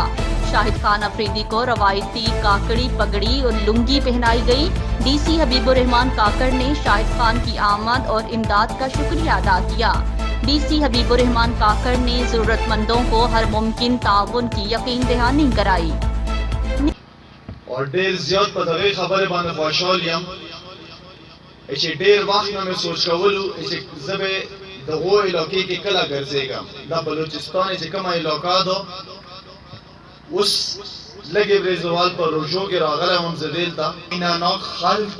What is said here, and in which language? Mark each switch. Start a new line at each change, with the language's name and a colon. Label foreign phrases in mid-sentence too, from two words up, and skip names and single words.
Urdu: شاہد خان افریدی کو روایتی کاکڑی پگڑی اور لنگی پہنائی گئی۔ DC حبیب الرحمان کاکڑ نے شاہد خان کی آمد اور امداد کا شکریہ ادا کیا۔ DC حبیب الرحمان کاکڑ نے ضرورت مندوں کو ہر ممکن تعاون کی یقین دہانی کرائی۔
Pashto: اور ډیر زیات په دغه خبره باندې خوشحال یم چې ډیر وخت نه مې سوچ کولو چې زه به دغه علاقې کې کله ګرځېږم۔ دا بلوچستان چې کومه علاقه ده اوس لږې ورځې وال په روژو کې راغلی وم زه دلته مینهناک خلک